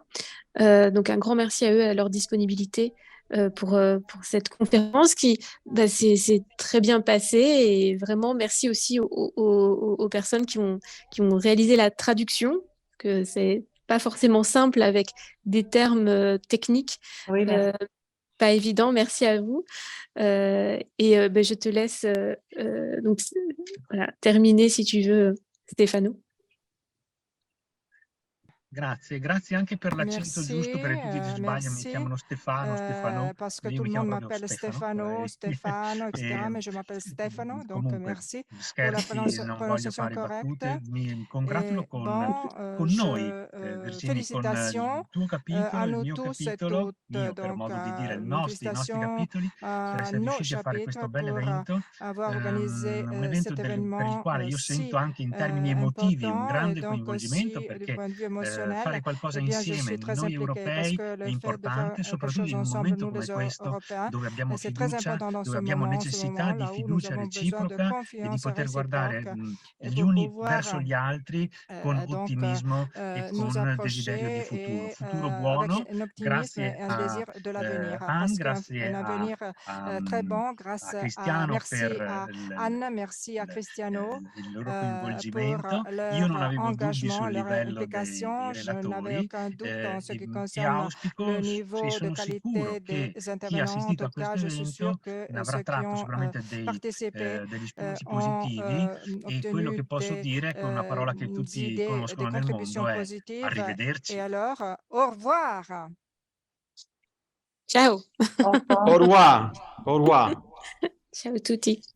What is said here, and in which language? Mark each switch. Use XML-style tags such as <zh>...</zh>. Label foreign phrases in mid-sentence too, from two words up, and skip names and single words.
<fr>Donc un grand merci à eux, à leur disponibilité pour cette conférence qui s'est très bien passée, et vraiment merci aussi aux personnes qui ont réalisé la traduction, que c'est pas forcément simple avec des termes techniques. Oui, merci. Pas évident, merci à vous. Je te laisse donc, voilà, terminer si tu veux, Stefano.</fr> <it>Grazie anche per l'accento giusto, perché tutti si sbagliano, mi chiamano Stefano,</it> <fr>parce que</fr> <it>io</it> <fr>tout</fr> <it>mi</it> <fr>le monde</fr> <it>chiamo proprio</it> <fr>m'appelle Stefano, etc. Mais je m'appelle Stefano, donc</fr> <it>comunque,</it> <fr>merci pour la</fr> <it>scherzi, non voglio</it> <fr>prononciation</fr> <it>fare</it> <fr>correcte.</fr> <it>battute, mi congratulo con noi, Virginie,</it> <fr>félicitations</fr> <it>con il tuo capitolo, il</it> <fr>nous</fr> <it>mio</it> <fr>tous</fr> <it>capitolo,</it> <fr>et</fr> <it>mio</it> <fr>toutes,</fr> <it>per</it> <fr>donc,</fr> <it>modo di dire, i nostri</it> <fr>félicitations</fr> <it>capitoli, per essere</it> <fr>nos</fr> <it>riusciti a fare questo</it> <fr>chapitres</fr> <it>bel</it> <fr>pour</fr> <it>evento,</it> <fr>avoir organisé</fr> <it>un evento</it> <fr>cet</fr> <it>per il</it> <fr>événement</fr> <it>quale io</it> <fr>si</fr> <it>sento anche in termini emotivi un</it> <fr>important, et</fr> <it>grande</it> <fr>donc</fr> <it>coinvolgimento,</it> <fr>aussi du</fr> <it>perché</it> <fr>point de vue émotionnel professionnel,</fr> <it>fare qualcosa</it> <fr>eh bien, je</fr> <it>insieme,</it> <fr>suis très</fr> <it>noi</it> <fr>impliquée parce</fr> <it>europei,</it> <fr>que</fr> <it>è</it> <fr>le fait de faire</fr> <it>importante,</it> <fr>quelque</fr> <it>soprattutto</it> <fr>chose</fr> <it>in un</it> <fr>ensemble,</fr> <it>momento</it> <fr>nous</fr> <it>come</it> <fr>les</fr> <it>questo,</it> <fr>Européens,</fr> <it>dove abbiamo</it> <fr>c'est très</fr> <it>fiducia,</it> <fr>important dans</fr> <it>dove</it> <fr>ce</fr> <it>abbiamo</it> <fr>moment, ce</fr> <it>necessità di</it> <fr>moment-là où nous</fr> <it>fiducia</it> <fr>avons besoin de</fr> <it>reciproca e di</it> <fr>confiance</fr> <it>poter guardare</it> <fr>réciproque et</fr> <it>gli</it> <fr>pour</fr> <it>uni</it> <fr>pouvoir</fr> <it>verso gli altri con</it> <fr>donc</fr> <it>ottimismo e</it> <fr>nous</fr> <it>con desiderio di</it> <fr>approcher</fr> <it>futuro.</it> <fr>et</fr> <it>Futuro</it> <fr>avec</fr> <it>buono,</it> <fr>un optimisme</fr> <it>grazie</it> <fr>et un</fr> <it>a</it> <fr>désir de l'avenir,</fr> <it>Anne,</it> <fr>parce qu'un</fr> <it>grazie</it> <fr>avenir très bon</fr> <it>a</it> <fr>grâce à,</fr> <it>Cristiano</it> <fr>merci</fr> <it>per</it> <fr>à Anne, merci à Cristiano</fr> <it>il loro</it> <fr>pour</fr> <it>coinvolgimento. Io non</it> <fr>leur</fr> <it>avevo dubbi</it> <fr>engagement,</fr> <it>sul</it> <fr>leur</fr> <it>livello dei</it> <fr>implication. Je n'avais</fr> <it>relatori</it> <fr>aucun doute en ce qui</fr> <it>e</it> <fr>concerne le</fr> <it>auspico e</it> <fr>niveau de</fr> <it>sono</it> <fr>qualité</fr> <it>sicuro</it> <fr>des</fr> <it>che chi ha</it> <fr>intervenants. En</fr> <it>assistito</it> <fr>tout</fr> <it>a</it> <fr>cas,</fr> <it>questo</it> <fr>je suis sûre</fr> <it>evento</it> <fr>que</fr> <it>ne avrà</it> <fr>ceux qui</fr> <it>tratto</it> <fr>ont</fr> <it>sicuramente</it> <fr>participé</fr> <it>degli spunti</it> <fr>ont</fr> <it>positivi e quello</it> <fr>obtenu</fr> <it>che posso</it> <fr>des</fr> <it>dire, con una parola che tutti</it> <fr>idées, des</fr> <it>conoscono nel</it> <fr>contributions</fr> <it>mondo, è</it> <fr>positives. Et</fr> <it>arrivederci.</it> <fr>alors, au revoir.</fr> <it>Ciao.</it> <fr>Au revoir. Au revoir. Au revoir.</fr> <it>Ciao tutti.</it>